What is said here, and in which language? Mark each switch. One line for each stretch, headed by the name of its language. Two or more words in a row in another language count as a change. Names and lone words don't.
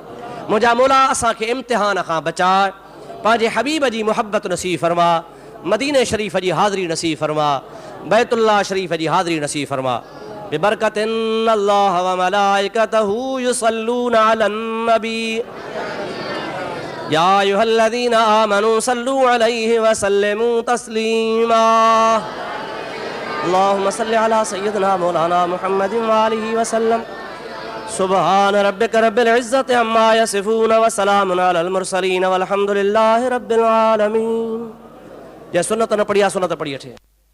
Sindhi: मुंहिंजा मौला असांखे इम्तिहान खां बचाए, पंहिंजे हबीब जी मुहब्बत नसीब फरमा। मदीने शरीफ़ जी हाज़िरी नसीब फरमा। बैतुल्लाह शरीफ़ जी हाज़िरी नसीब फरमा।
Arabic: ببركة الله وملائكته يصلون على النبي يا أيها الذين آمنوا صلوا عليه وسلموا تسليما. اللهم صل على سيدنا مولانا محمد وآله وسلم. سبحان ربك رب العزة عما يصفون وسلام على المرسلين والحمد لله رب العالمين.
Sindhi: जे सुन्नत न पढ़ी सुन्नत पढ़ी अठे।